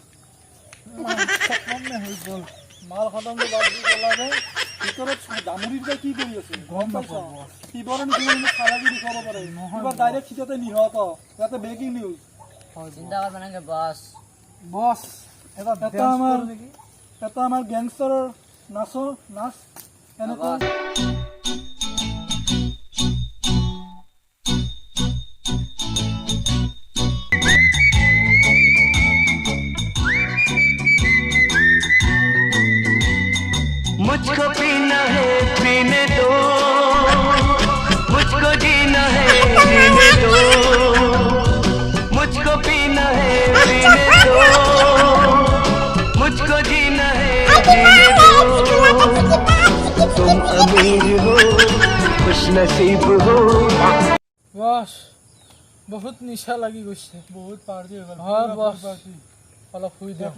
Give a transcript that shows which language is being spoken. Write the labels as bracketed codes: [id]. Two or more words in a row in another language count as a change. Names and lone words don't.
[as] হৈ গ'ল মাল খতমটো বাদ দি পেলালে ভিতৰত দামুৰিকেইটা কি কৰি আছে গম পাইছ শিৱৰ নিচিনা চালাকি দেখুৱাব পাৰে কিবা ডাইৰেক্ট সিহঁতে নিহত ইয়াতে ব্ৰেকিং নিউজ চিন্তা কৰিব নালাগে বছ বছ এটা আমাৰ গেংষ্টাৰৰ নাচ এনেকুৱা [hi] मुझको पीना है पीने दो मुझको जीना है जीने दो मुझको पीना है पीने दो मुझको जीना है जीने दो तुम अमीर हो खुश नसीब हो [as] বছ বহুত নিচা লাগি গৈছে বহুত পাৰ্টি হৈ গ'ল হয়, পুৰা বছ। পাৰ্টি অলপ শুই দিওঁ